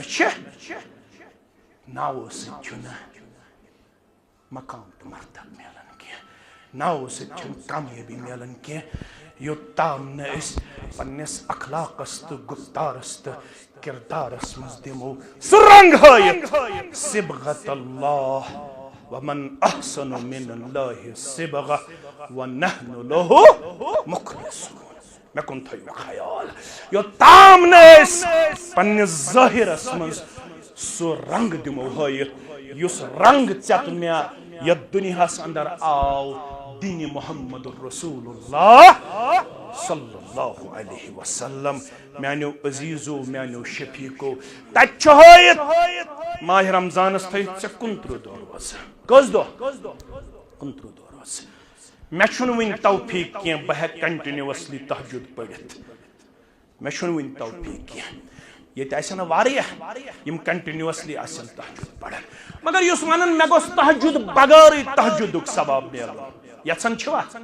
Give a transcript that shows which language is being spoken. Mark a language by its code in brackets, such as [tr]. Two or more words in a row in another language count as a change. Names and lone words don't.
[ks] چھِ ناوو سۭتۍ چھُنہٕ مقام تہٕ مرتب میلان کینٛہہ ناوو سۭتۍ چھُنہٕ کامیٲبی میلان کینٛہہ یوٚتام نہٕ أسۍ پننِس اخلاقس تہٕ گفتارس تہٕ کردارس منٛز دِمو سُہ رنٛگ ہٲیِتھ صبغت [ar] اللہ ومن احسن من اللہ صبغہ ونحن لہ مخلصون [ks] مےٚ کُن تھٲیِو خیال یوٚتام نہٕ أسۍ پننِس ظٲہرس منٛز سُہ رنٛگ دِمو ہٲیِتھ یُس رنٛگ ژےٚ مےٚ یتھ دُنیاہس اندر آو دین محمد رسول اللہ [ar] صلی اللہ علیہ وسلم [ks] میانیو عزیزو میانیو شفیقو تتہِ چھُ ہٲیِتھ ماہ رمضانس تھٲیِتھ ژےٚ 29 دۄہ روزٕ کٔژ دۄہ 29 دۄہ روزٕ مےٚ چھُنہٕ وٕنہِ توفیٖق کینٛہہ بہٕ ہٮ۪کہٕ کنٹِنیوسلی تہجُد پٔرِتھ مےٚ چھُنہٕ وٕنہِ توفیٖق کینٛہہ ییٚتہِ آسن واریاہ یِم کنٹِنیوسلی آسن تہجُد پران مگر یُس ونان مےٚ گوٚژھ تہجُد بغٲرٕے تہجُدُک ثواب میلُن یژھان چھِوا